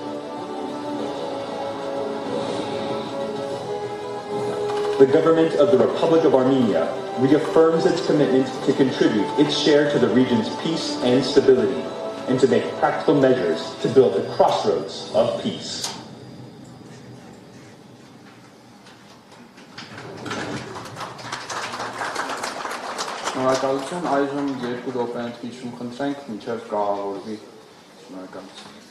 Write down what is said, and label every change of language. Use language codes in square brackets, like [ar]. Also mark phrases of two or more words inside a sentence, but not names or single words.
[en] The government of the Republic of Armenia reaffirms its commitment to contribute its share to the region's peace and stability, and to make practical measures to build the crossroads of peace. [hy] Շնորհակալություն, այժմ 2 րոպե ընդմիջում խնդրենք, մինչև կառավարվի շնորհակալություն։